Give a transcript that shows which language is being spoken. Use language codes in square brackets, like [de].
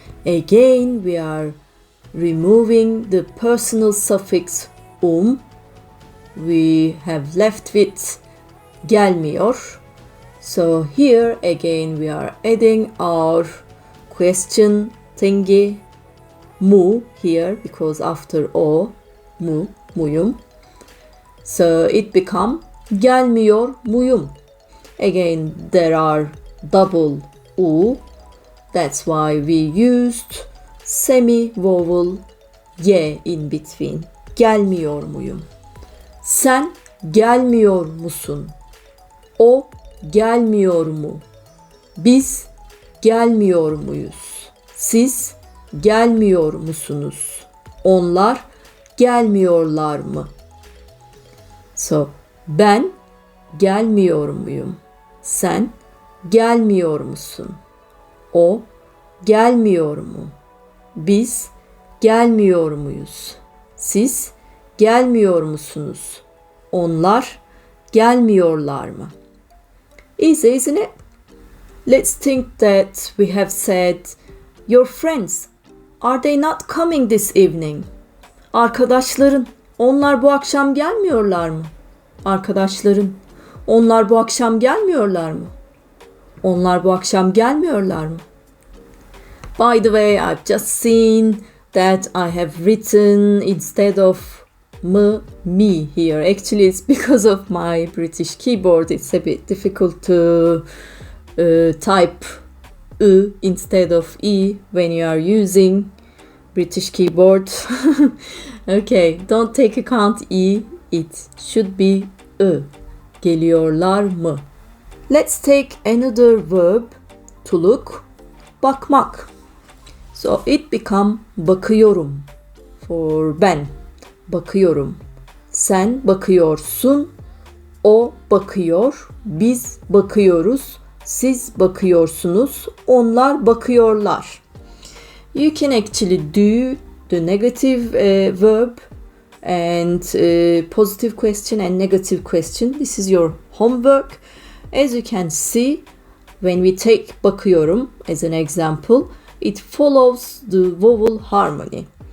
[en] Again, we are removing the personal suffix We have left with gelmiyor. So here again we are adding our question thingy mu here, because after o muyum. So it become gelmiyor muyum. Again there are double u. That's why we used semi-vowel y in between. [tr] Gelmiyor muyum? Sen gelmiyor musun? O gelmiyor mu? Biz gelmiyor muyuz? Siz gelmiyor musunuz? Onlar gelmiyorlar mı? So, ben gelmiyor muyum? Sen gelmiyor musun? O gelmiyor mu? Biz gelmiyor muyuz? Siz gelmiyor musunuz? Onlar gelmiyorlar mı? Easy, isn't it? [en] Let's think that we have said, your friends, are they not coming this evening? [tr] Arkadaşların, onlar bu akşam gelmiyorlar mı? Arkadaşların, onlar bu akşam gelmiyorlar mı? Onlar bu akşam gelmiyorlar mı? [en] By the way, I've just seen that I have written instead of me here. Actually, it's because of my British keyboard. It's a bit difficult to type instead of e when you are using British keyboard. Okay, don't take account e. It should be Geliyorlar mı? Let's take another verb, to look. [tr] Bakmak. [en] So it become bakıyorum for ben. Bakıyorum. [tr] Sen bakıyorsun, o bakıyor, biz bakıyoruz, siz bakıyorsunuz, onlar bakıyorlar. [en] You can actually do the negative verb and positive question and negative question. This is your homework. As you can see, when we take bakıyorum as an example, it follows the vowel harmony.